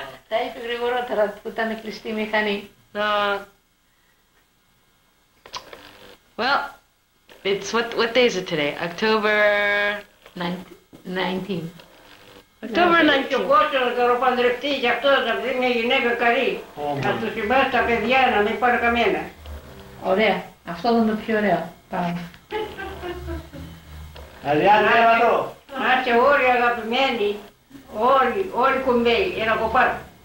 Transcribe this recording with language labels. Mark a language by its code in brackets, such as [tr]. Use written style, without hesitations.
[el] Τα είπε γρηγορότερα που ήταν κλειστή η μηχανή. [en] Well, it's what day is it today? October 19. October [el] Και ο [en] 19th. [el] Κώστας να καλοπαντρευτεί και αυτός να βρει μια γυναίκα καλή. Να του συμπάσει τα παιδιά να μην πάρει καμένα. Ωραία. Αυτό θα είναι το πιο ωραίο. Πάμε. Αριάννη, έλα εδώ. Να είστε όλοι αγαπημένοι, όλοι κουμπέοι, ένα κοπάδι.